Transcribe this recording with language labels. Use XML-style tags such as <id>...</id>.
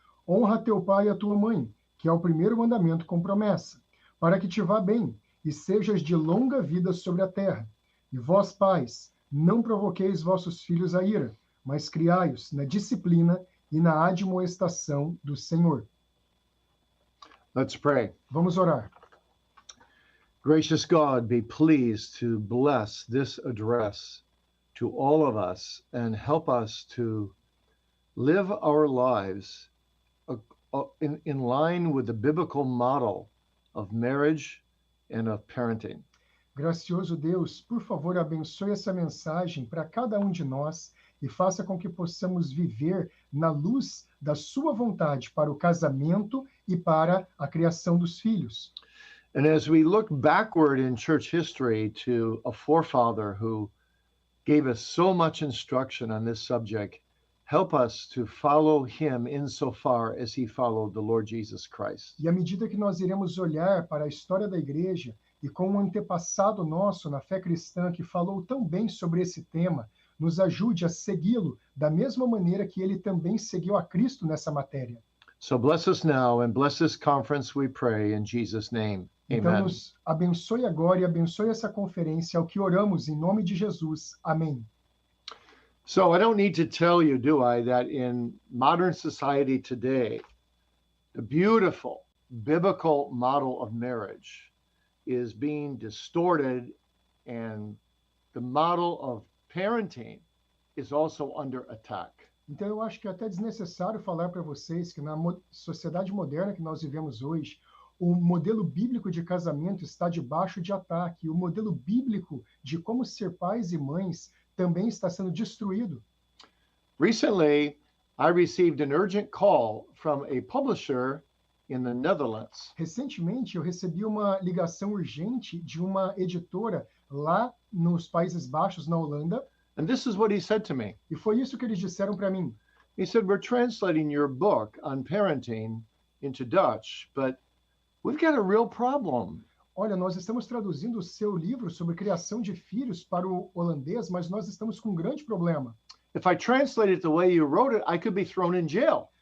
<pt>Honra teu pai e a tua mãe, que é o primeiro mandamento com promessa, para que te vá bem, e sejas de longa vida sobre a terra. E vós, pais, não provoqueis vossos filhos a ira, mas criai-os na disciplina e na admoestação do Senhor.</pt> <en>Let's pray.</en> <pt>Vamos orar.</pt> <en>Gracious God, be pleased to bless this address to all of us and help us to live our lives in line with the biblical model of marriage and of parenting.</en> <pt>Gracioso Deus, por favor, abençoe essa mensagem para cada um de nós e faça com que possamos viver na luz da sua vontade para o casamento e para a criação dos filhos.</pt> <en>And as we look backward in church history to a forefather who gave us so much instruction on this subject, help us to follow him insofar as he followed the Lord Jesus Christ.</en> <pt>E à medida que nós iremos olhar para a história da igreja e com um antepassado nosso na fé cristã que falou tão bem sobre esse tema, nos ajude a segui-lo da mesma maneira que ele também seguiu a Cristo nessa matéria.</pt> <en>So bless us now and bless this conference, we pray, in Jesus' name.</en> <pt>Então,</pt> <en>Amen.</en> <pt>nos abençoe agora e abençoe essa conferência, ao que oramos em nome de Jesus. Amém.</pt> <en>So I don't need to tell you, do I, that in modern society today, the beautiful biblical model of marriage is being distorted and the model of parenting is also under attack.</en> <pt>Então, eu acho que é até desnecessário falar para vocês que na sociedade moderna que nós vivemos hoje, o modelo bíblico de casamento está debaixo de ataque. O modelo bíblico de como ser pais e mães também está sendo destruído.</pt> <en>Recently, I received an urgent call from a publisher in the Netherlands.</en> <pt>Recentemente, eu recebi uma ligação urgente de uma editora lá nos Países Baixos, na Holanda,</pt> <en>And this is what he said to me.</en> <pt>e foi isso que eles disseram para mim.</pt> <en>He said, "We're translating your book on parenting into Dutch, but we've got a real problem.</en> <pt>Olha, nós estamos traduzindo o seu livro sobre criação de filhos para o holandês, mas nós estamos com um grande problema.</pt> <en>If I translate it the way you wrote it, I could be thrown in jail."</en>